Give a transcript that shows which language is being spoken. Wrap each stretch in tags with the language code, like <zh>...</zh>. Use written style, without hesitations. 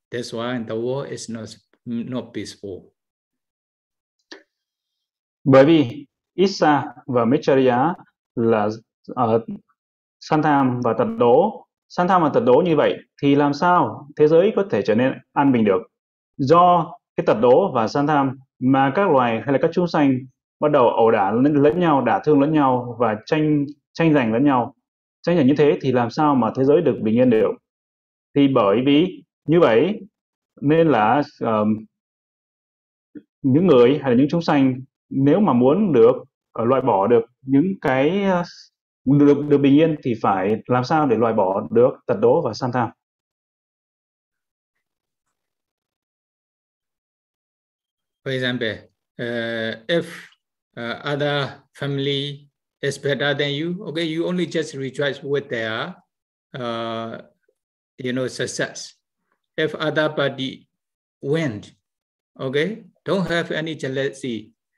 <en>That's why the world is not peaceful.</en> <vi>Bởi vì Issa và Mitcharya là santham và tật đố. Santham và tật đố như vậy thì làm sao thế giới có thể trở nên an bình được? Do cái tật đố và santham mà các loài hay là các chúng sanh bắt đầu ẩu đả lẫn nhau, đả thương lẫn nhau và tranh giành lẫn nhau. Tranh giành như thế thì làm sao mà thế giới được bình yên được? Thì bởi vì như vậy nên là những người hay là những chúng sanh nếu mà muốn được loại bỏ được những cái được bình yên thì phải làm sao để loại bỏ được tật đố và san tham.</vi> <en>For example, if other family is better than you, okay, you only just rejoice with their you know, success. If other party win, okay, don't have any jealousy.</en>